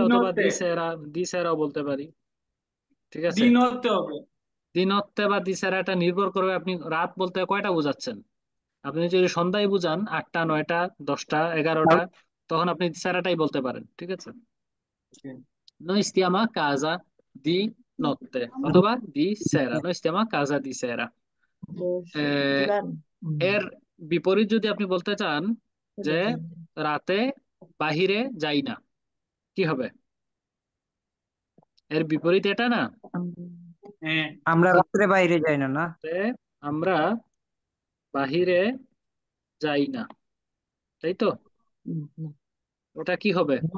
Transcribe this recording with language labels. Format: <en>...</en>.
<bn>অথবা</bn> <it>notte,</it> <bn>দিসেরা, দিসেরাও বলতে পারি, ঠিক আছে?</bn> <it>di notte</it> <bn>হবে। দিনত্তে বা দিসেরাটা নির্ভর করবে আপনি রাত বলতে কয়টা বোঝাচ্ছেন। আপনি যদি সন্ধ্যায় বুঝান, 8টা 9টা 10টা 11টা, তখন আপনি দিসেরাটাই বলতে পারেন, ঠিক আছে?</bn> <it>Noi stiamo a casa di notte অথবা di sera, noi stiamo a casa di sera।</it> <bn>আহ, এর বিপরীত যদি আপনি বলতে চান যে রাতে বাহিরে যাই না, কি হবে? এর বিপরীত এটা না? হ্যাঁ, আমরা রাত্রে বাইরে যাই না, না? রাতে আমরা বাহিরে যাই না, তাই তো? ওটা কি হবে?</bn>